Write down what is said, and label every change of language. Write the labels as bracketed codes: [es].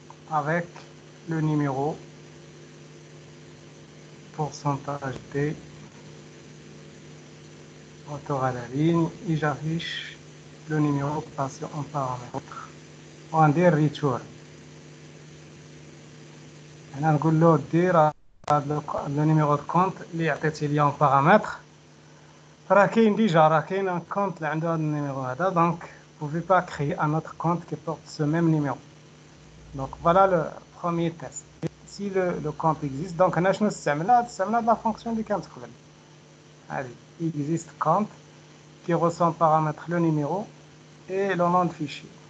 [fr] avec le numéro pourcentage D retour à la ligne et j'affiche le numéro passé en paramètre [ar] وندير ريتور. هنا نقول له دير هذا لو نيميرو دو كونت اللي عطيتي لي [fr] en paramètre [ar] راه كاين ديجا راه كاين ان كونت اللي عنده هذا النيميرو هذا دونك [fr] vous pouvez pas créer un autre compte qui porte ce même numéro. Donc voilà le premier test. Si le compte existe donc [ar] هنا شنو استعملنا [fr] la fonction [ar] اللي كانت قبل هذه [fr] existe compte qui reçoit en paramètre le numéro et le nom de fichier.